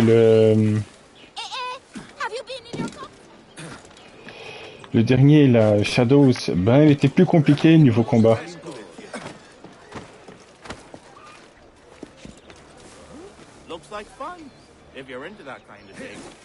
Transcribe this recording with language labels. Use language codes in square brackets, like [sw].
[en] Have you been in your car? [fr] le dernier, la Shadows, ben, il était plus compliqué niveau combat. [en] Looks like fun, if you're into that kind of thing.